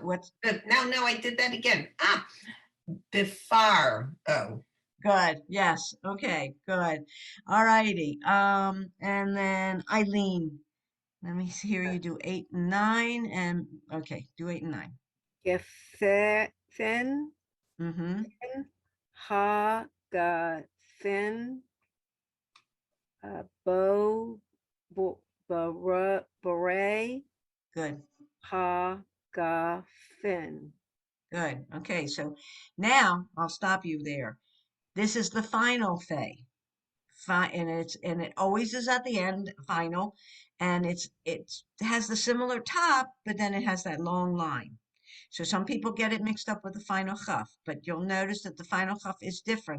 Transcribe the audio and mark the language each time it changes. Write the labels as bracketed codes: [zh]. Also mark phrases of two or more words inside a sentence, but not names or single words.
[en] What's No, I did that again. Befar. Oh. good? Yes. Okay. Good. All righty. And then Eileen. Let me hear you do 8 and 9. And okay, do 8 and 9. [he] Gefen. Mm-hmm. Ha. Ga. Fin. Bo. Beret. [en] Good. [he] Ha. Ga. Fin. [en] Good. Okay, so now I'll stop you there. This is the final fay. And it always is at the end, final, and it has the similar top, but then it has that long line. So some people get it mixed up with the final chaf, but you'll notice that the final chaf is different.